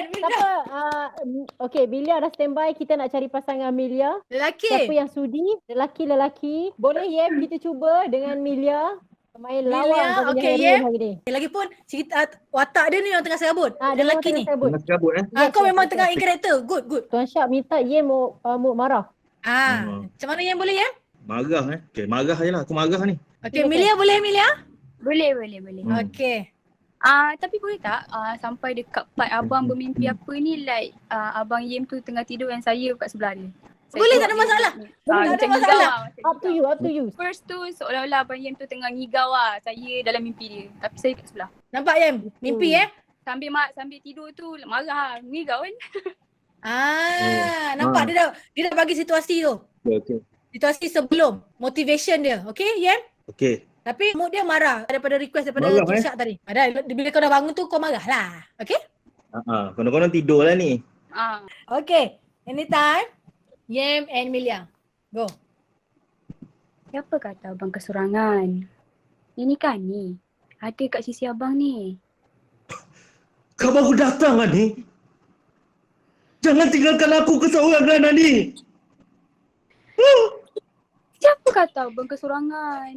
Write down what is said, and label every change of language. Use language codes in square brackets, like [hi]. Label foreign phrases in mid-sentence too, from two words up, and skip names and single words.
[ms] Siapa? Okay, Milia dah standby. Kita nak cari pasangan Milia. Lelaki. Siapa yang sudi? Lelaki. Boleh Yem kita cuba dengan Milia. Main lawang Milia, kau punya okay, heroin Yem. hari ni. Lagipun cerita watak dia ni yang tengah serabut. Dia Lelaki memang ni. tengah serabut. Tengah serabut Kau memang tengah [en] in character. [ms] Good. Tuan Syak minta Yem mood marah. Macam mana Yem boleh Yem? Marah Okay, marah je lah. Aku marah ni. Okay, Milia boleh Milia? Boleh. Okay. Tapi boleh tak sampai dekat part abang bermimpi apa ni, like abang Yem tu tengah tidur dan saya kat sebelah dia. Boleh, tak ada masalah. Tak ada masalah. [en] Up to you. [ms] First tu seolah-olah abang Yem tu tengah ngigau saya dalam mimpi dia. Tapi saya kat sebelah. Nampak Yem? Mimpi Sambil tidur tu marah ngigau kan. Nampak dia dah bagi situasi tu. Okay. Situasi sebelum motivation dia. Okay Yem? Okay. Tapi mood dia marah daripada request daripada Marah, Cik Syak tadi. Bila kau dah bangun tu kau marah lah. Okay? Konon-konon tidur lah ni. [en] Okay. Anytime. Yem and Milia. Go. [ms] Siapa kata abang kesurangan? Ini kan ni. Ada kat sisi abang ni. Kau baru datang lah ni. Jangan tinggalkan aku keseorangan ni. Siapa kata abang kesurangan?